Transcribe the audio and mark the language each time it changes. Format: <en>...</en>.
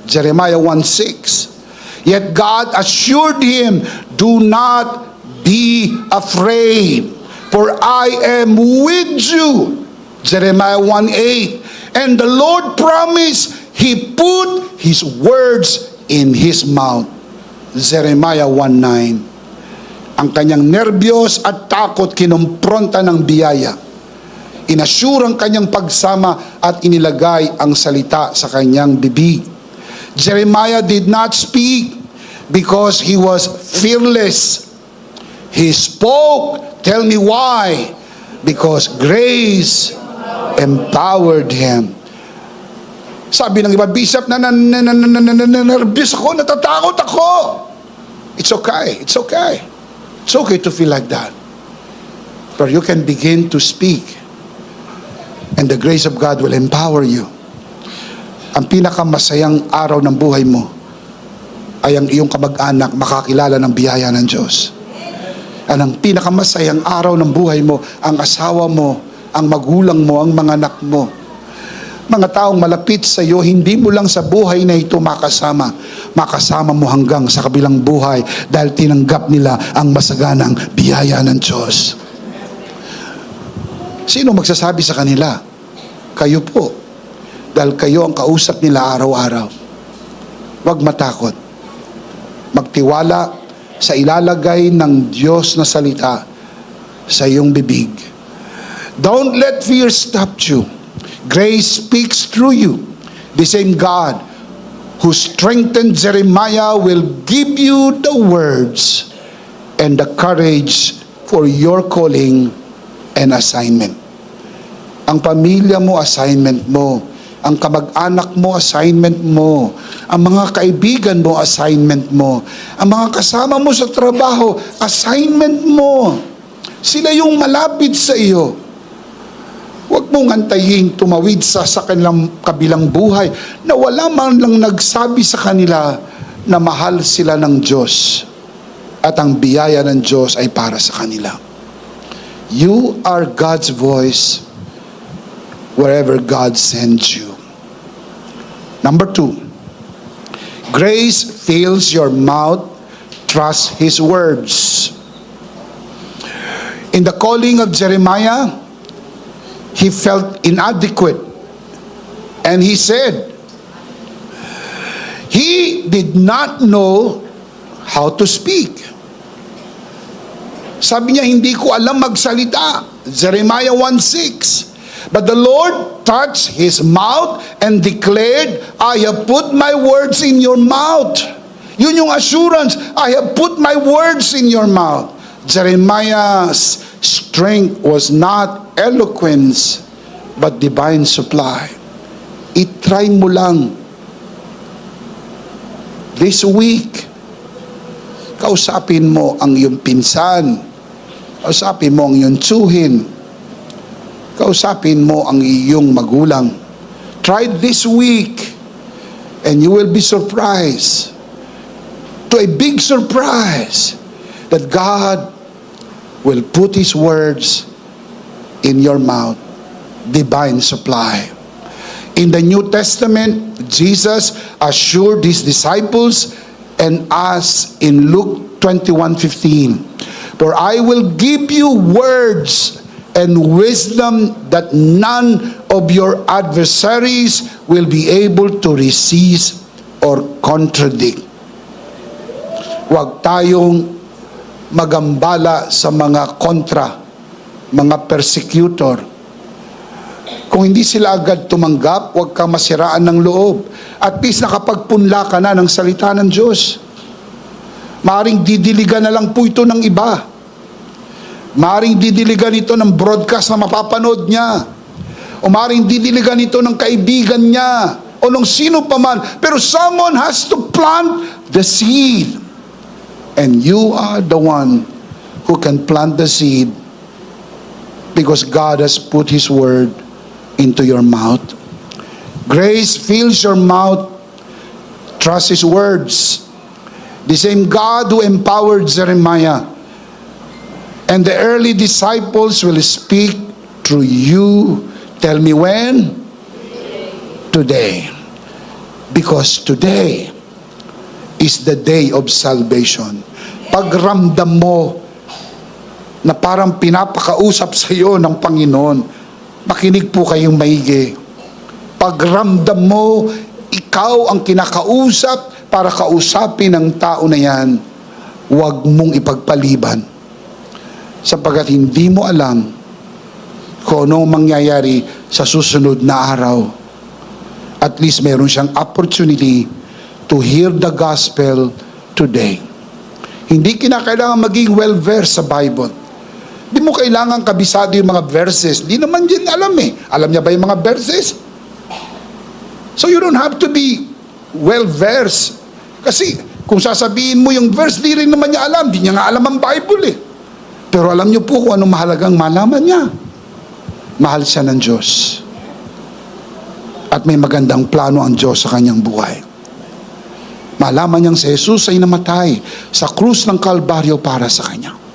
<en>Jeremiah 1:6. Yet God assured him, do not be afraid, for I am with you. Jeremiah 1:8. And the Lord promised, He put His words in his mouth. Jeremiah 1:9.</en> <tl>Ang kanyang nerbiyos at takot kinumpronta ng biyaya. Inassure ang kanyang pagsama at inilagay ang salita sa kanyang bibig.</tl> <en>Jeremiah did not speak because he was fearless. He spoke. Tell me why? Because grace empowered him.</en> <tl>Sabi ng iba, Bishop, nervous ako, natatakot ako.</tl> <en>It's okay. It's okay. It's okay to feel like that. But you can begin to speak. And the grace of God will empower you.</en> <tl>Ang pinakamasayang araw ng buhay mo ay ang iyong kamag-anak makakilala ng biyaya ng Diyos. At ang pinakamasayang araw ng buhay mo, ang asawa mo, ang magulang mo, ang mga anak mo. Mga taong malapit sa iyo, hindi mo lang sa buhay na ito makasama. Makasama mo hanggang sa kabilang buhay dahil tinanggap nila ang masaganang biyaya ng Diyos. Sino magsasabi sa kanila? Kayo po. Dahil kayo ang kausap nila araw-araw. Huwag matakot. Magtiwala sa ilalagay ng Diyos na salita sa iyong bibig.</tl> <en>Don't let fear stop you. Grace speaks through you. The same God who strengthened Jeremiah will give you the words and the courage for your calling and assignment.</en> <tl>Ang pamilya mo, assignment mo. Ang kamag-anak mo, assignment mo. Ang mga kaibigan mo, assignment mo. Ang mga kasama mo sa trabaho, assignment mo. Sila yung malapit sa iyo. Huwag mong antayin tumawid sa kanilang kabilang buhay na wala man lang nagsabi sa kanila na mahal sila ng Diyos at ang biyaya ng Diyos ay para sa kanila.</tl> <en>You are God's voice wherever God sends you. Number 2, grace fills your mouth, trust His words. In the calling of Jeremiah, he felt inadequate. And he said, he did not know how to speak.</en> <tl>Sabi niya, hindi ko alam magsalita.</tl> <en>Jeremiah 1:6. But the Lord touched his mouth and declared, I have put my words in your mouth.</en> <tl>Yun yung</tl> <en>assurance. I have put my words in your mouth. Jeremiah's strength was not eloquence, but divine supply.</en> <tl>I-try mo lang.</tl> <en>This week,</en> <tl>kausapin mo ang iyong pinsan. Kausapin mo ang iyong tsuhin. Kausapin mo ang iyong magulang.</tl> <en>Try this week, and you will be surprised. To a big surprise, that God will put His words in your mouth. Divine supply. In the New Testament, Jesus assured His disciples and us in Luke 21:15, for I will give you words and wisdom that none of your adversaries will be able to resist or contradict.</en> <tl>Huwag tayong magambala sa mga kontra, mga persecutor. Kung hindi sila agad tumanggap, huwag kang masiraan ng loob. At least nakapagpunla ka na ng salita ng Diyos. Maaring didiligan na lang po ito ng iba. Maaring didiligan ito ng broadcast na mapapanood niya. O maaring didiligan ito ng kaibigan niya. O ng sino pa man. Pero</tl> <en>someone has to plant the seed. And you are the one who can plant the seed, because God has put His word into your mouth. Grace fills your mouth. Trust His words. The same God who empowered Jeremiah and the early disciples will speak through you. Tell me when? Today. Because today is the day of salvation.</en> <tl>Pagramdam mo na parang pinapakausap sa iyo ng Panginoon, makinig po kayong maigi. Pagramdam mo, ikaw ang kinakausap para kausapin ng tao na yan, huwag mong ipagpaliban. Sapagkat hindi mo alam kung anong mangyayari sa susunod na araw.</tl> <en>At least</en> <tl>meron siyang</tl> <en>opportunity to hear the gospel today.</en> <tl>Hindi kinakailangan maging well-versed sa Bible. Di mo kailangan kabisado yung mga verses. Di naman din alam eh. Alam niya ba yung mga verses?</tl> <en>So you don't have to be well-versed.</en> <tl>Kasi kung sasabihin mo yung verse, di rin naman niya alam. Di niya nga alam ang Bible eh. Pero alam niyo po kung anong mahalagang malaman niya. Mahal siya ng Diyos. At may magandang plano ang Diyos sa kanyang buhay. Malaman niyang si Jesus ay namatay sa krus ng Kalbaryo para sa kanya.</tl>